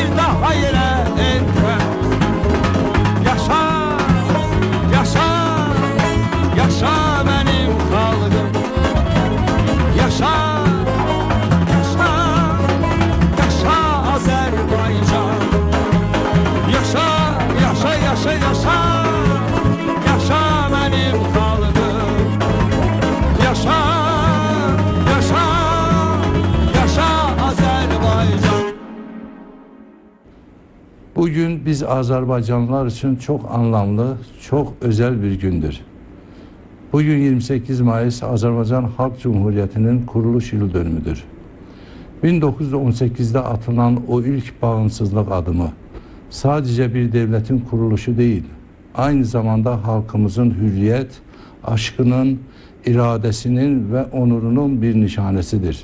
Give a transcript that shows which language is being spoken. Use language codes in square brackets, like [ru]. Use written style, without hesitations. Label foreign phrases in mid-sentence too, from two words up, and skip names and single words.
[az] daha yerə etmə yaşa yaşa yaşa mənim xalqım yaşa yaşa yaşa Azərbaycan yaşa yaşa yaşa yaşa yaşa mənim xalqım yaşa yaşa yaşa Azərbaycan. [tr] Bugün biz Azerbaycanlılar için çok anlamlı, çok özel bir gündür. Bugün 28 Mayıs Azerbaycan Halk Cumhuriyeti'nin kuruluş yıl dönümüdür. 1918'de atılan o ilk bağımsızlık adımı sadece bir devletin kuruluşu değil, aynı zamanda halkımızın hürriyet, aşkının, iradesinin ve onurunun bir nişanesidir.